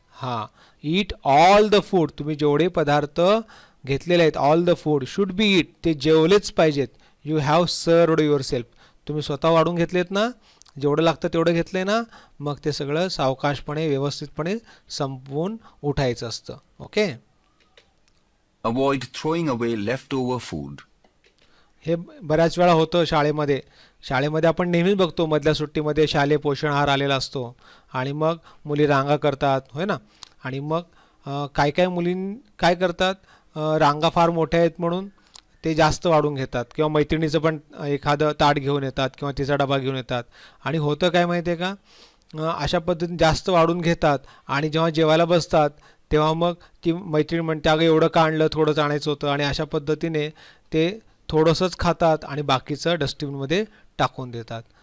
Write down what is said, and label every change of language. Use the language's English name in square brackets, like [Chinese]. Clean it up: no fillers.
[English] हां, eat all the food. [Marathi] तुम्ही जेवढे पदार्थ घेतलेले आहेत [English] All the food should be eat. [Marathi] ते जेवलेच पाहिजेत. [English] You have served yourself. [Marathi] तुम्ही स्वतः वाढून घेतलेत ना, जेवढं लागतं तेवढं घेतलंय ना, मग ते सगळं सावकाशपणे व्यवस्थितपणे संपवून उठायचं असतं. [English] Okay. Avoid throwing away leftover food. [Marathi] हे बऱ्याच वेळा होतं शाळेमध्ये. शाळेमध्ये आपण नेहमीच बघतो मधल्या सुट्टीमध्ये शालेय पोषण आहार आलेला असतो आणि मग मुली रांगा करतात, होय ना. आणि मग काय काय मुलीं काय करतात, रांगा फार मोठ्या आहेत म्हणून ते जास्त वाढून घेतात किंवा मैत्रिणीचं पण एखादं ताट घेऊन येतात किंवा तिचा डबा घेऊन येतात आणि होतं काय माहिती आहे का, अशा पद्धतीने जास्त वाढून घेतात आणि जेव्हा जेवायला बसतात तेव्हा मग ती मैत्रीण म्हणते अगं एवढं का आणलं, थोडंच आणायचं होतं आणि अशा पद्धतीने ते थोडंसंच खातात आणि बाकीचं डस्टबिनमध्ये टाकून देतात.